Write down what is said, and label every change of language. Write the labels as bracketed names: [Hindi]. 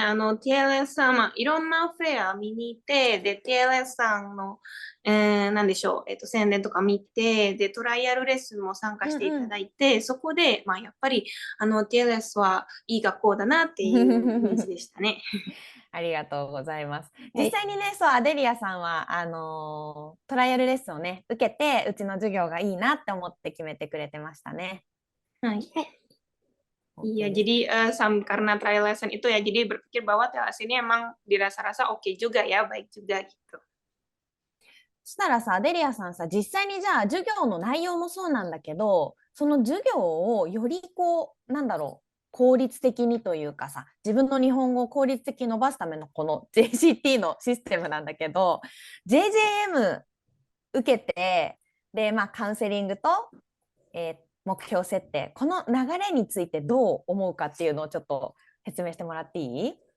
[Japanese] TLS さん、いろんなフェア見に行って、で、TLS さんの、なんでしょう、宣伝とか見て、で、トライアルレッスンも参加していただいて、そこで、やっぱり、TLS はいい学校だなっていうイメージでしたね。ありがとうございます。はい。実際にね、そう、アデリアさんは、トライアルレッスンをね、受けて、うちの授業がいいなって思って決めてくれてましたね。 [Indonesian] Hai. Iya, [Japanese] OK です。 [Indonesian] jadi karena trial lesson itu ya, jadi berpikir bahwa TLS ini emang dirasa-rasa oke juga ya, baik juga gitu. [Japanese] そしたらさ、アデリアさんさ、実際にじゃあ授業の内容もそうなんだけど、その授業をよりこう、なんだろう、効率的にというかさ、自分の日本語を効率的に伸ばすためのこの JCT のシステムなんだけど、JJM 受けて、で、カウンセリングと、目標設定、この流れについてどう思うかっていうのをちょっと説明してもらっていい？